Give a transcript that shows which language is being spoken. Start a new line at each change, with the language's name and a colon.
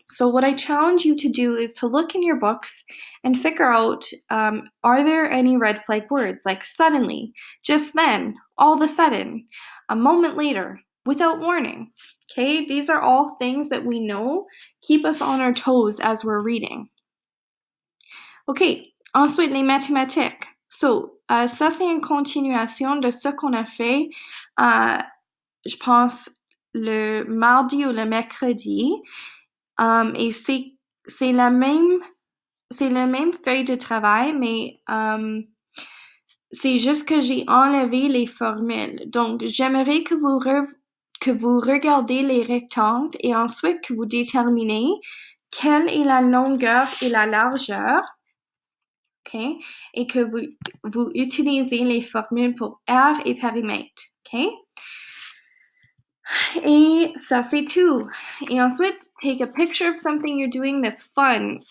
English: So what I challenge you to do is to look in your books and figure out, are there any red flag words like suddenly, just then, all of a sudden, a moment later, without warning. Okay, these are all things that we know keep us on our toes as we're reading. Okay,
French: ensuite les mathématiques. So, ça c'est une continuation de ce qu'on a fait, je pense, le mardi ou le mercredi. Et c'est la même feuille de travail, mais c'est juste que j'ai enlevé les formules. Donc, j'aimerais que vous regardez les rectangles et ensuite que vous déterminez quelle est la longueur et la largeur, ok? Et que vous utilisez les formules pour R et périmètre, ok? Et ça, c'est tout. Et ensuite,
English: take a picture of something you're doing that's fun.